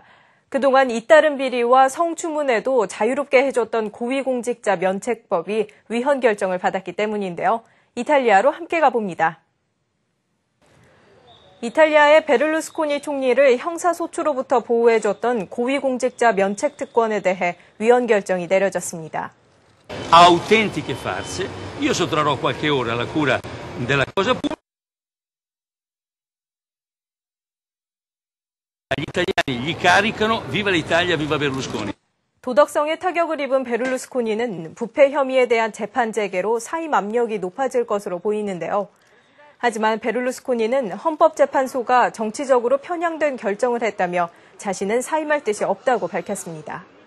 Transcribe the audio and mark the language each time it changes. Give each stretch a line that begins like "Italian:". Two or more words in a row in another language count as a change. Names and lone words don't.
Korean: 그동안 잇따른 비리와 성추문에도 자유롭게 해줬던 고위공직자 면책법이 위헌 결정을 받았기 때문인데요. 이탈리아로 함께 가봅니다. 이탈리아의 베를루스코니 총리를 형사소추로부터 보호해줬던 고위공직자 면책특권에 대해 위헌 결정이 내려졌습니다.
Italian: Autentiche farse. Io sottrarrò qualche ora alla cura della cosa pubblica. Gli italiani gli caricano viva l'Italia, viva Berlusconi.
Korean: 도덕성에 타격을 입은 베를루스코니는 부패 혐의에 대한 재판 재개로 사임 압력이 높아질 것으로 보이는데요. 하지만 베를루스코니는 헌법재판소가 정치적으로 편향된 결정을 했다며 자신은 사임할 뜻이 없다고 밝혔습니다.